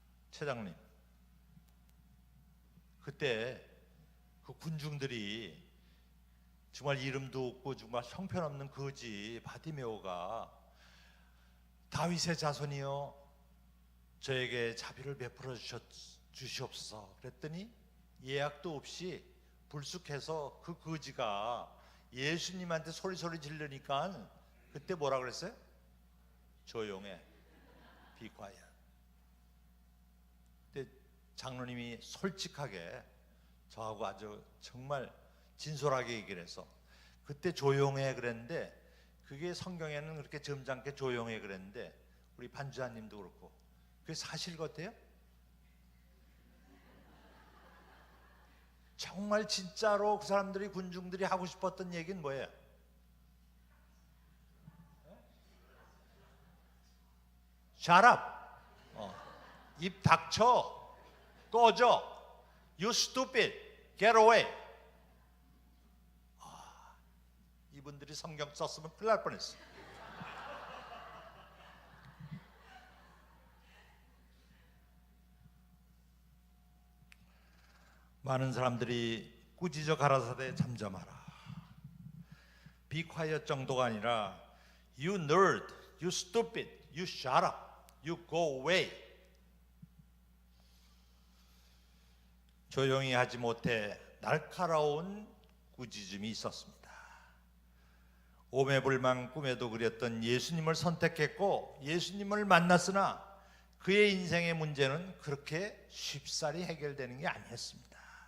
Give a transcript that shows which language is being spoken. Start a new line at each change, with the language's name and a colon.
Korean: 차장님, 그때 그 군중들이 정말 이름도 없고 정말 형편없는 거지 바디메오가 다윗의 자손이여 저에게 자비를 베풀어 주시옵소서 그랬더니 예약도 없이 불쑥해서 그 거지가 예수님한테 소리 지르니까 그때 뭐라 그랬어요? 조용해,
English: be quiet.
Korean: 근데 장로님이 솔직하게 저하고 아주 정말 진솔하게 얘기를 해서 그때 조용해 그랬는데 그게 성경에는 그렇게 점잖게 조용해 그랬는데 우리 반주하님도 그렇고 그게 사실 같아요? 정말 진짜로 그 사람들이 군중들이 하고 싶었던 얘기는 뭐예요?
English: Shut up.
Korean: 입 닥쳐. 꺼져.
English: You stupid. Get away.
Korean: 이분들이 성경 썼으면 큰일 날 뻔했어. 많은 사람들이 꾸짖어 가라사대 잠잠하라.
English: Be quiet
Korean: 정도가 아니라
English: You nerd, you stupid, you shut up, you go away.
Korean: 조용히 하지 못해 날카로운 꾸짖음이 있었습니다. 오매불망 꿈에도 그렸던 예수님을 선택했고 예수님을 만났으나 그의 인생의 문제는 그렇게 쉽사리 해결되는 게 아니었습니다.